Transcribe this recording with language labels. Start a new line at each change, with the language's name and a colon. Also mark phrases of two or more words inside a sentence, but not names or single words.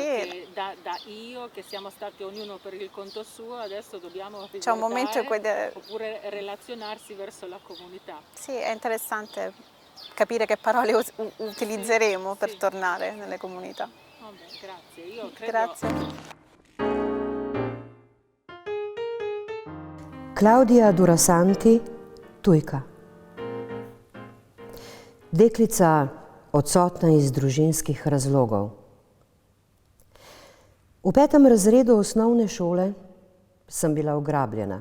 Italian: che da io, che siamo stati ognuno per il conto suo, adesso dobbiamo C'è un momento in cui oppure relazionarsi verso la comunità. sì, è interessante capire che parole utilizzeremo per sì. tornare nelle comunità. Vabbè, grazie. Io credo... Grazie.
Slovenian: Klaudija Durasanti, tujka. Deklica odsotna iz družinskih razlogov. V 5. razredu osnovne šole sem bila ugrabljena.